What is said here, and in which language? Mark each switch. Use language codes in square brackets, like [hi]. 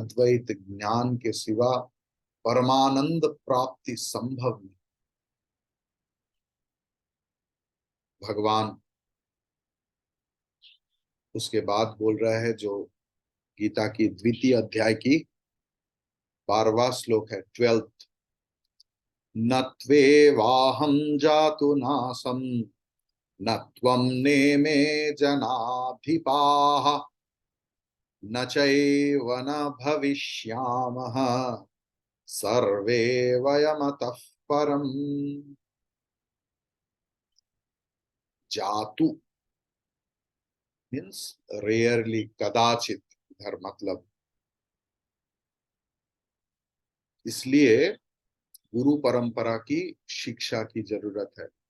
[hi] अद्वैत ज्ञान के सिवा परमानंद प्राप्ति संभव नहीं। भगवान उसके बाद बोल रहा है, जो गीता की द्वितीय अध्याय की 12वां श्लोक है, 12th। [sa] न त्वेवाहं जातु नासं न त्वं नेमे जनाधिपाः न चैव न भविष्यामः सर्वे वयमतः परम्। [hi] जातु [en] means rarely, [hi] कदाचित इधर मतलब। इसलिए गुरु परंपरा की शिक्षा की जरूरत है।